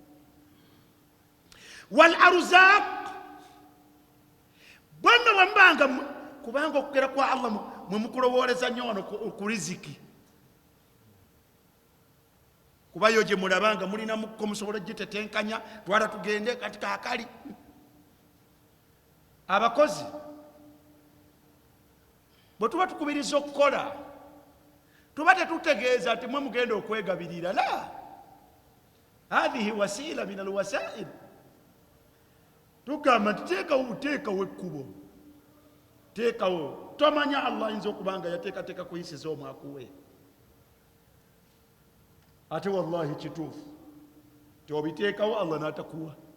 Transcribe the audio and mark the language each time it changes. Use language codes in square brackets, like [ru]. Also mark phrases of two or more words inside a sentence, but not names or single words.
[ar] والأرزاق, [lg] bonna bwembanga kubanga okugera kwa Allah mwe mukulowooleza nnyo wano ku riziki, kuba yo gye mulabanga mulina mukko musobola gitetenkanya, twala tugende kati kaakali. Abakozi bwe tuba tukubiriza okukola tuba tetutegeeza nti mwe mugenda okwegabirira. [ar] لا هذه وسيلة من الوسائل. [lg] Tugamba nti teekawo ekkubo, teekawo. Tomanya Allah ayinza okubanga yateekateeka kuyisiza omwakuwe, ate wallahi kituufu tobiteekawo Allah n'atakuwa.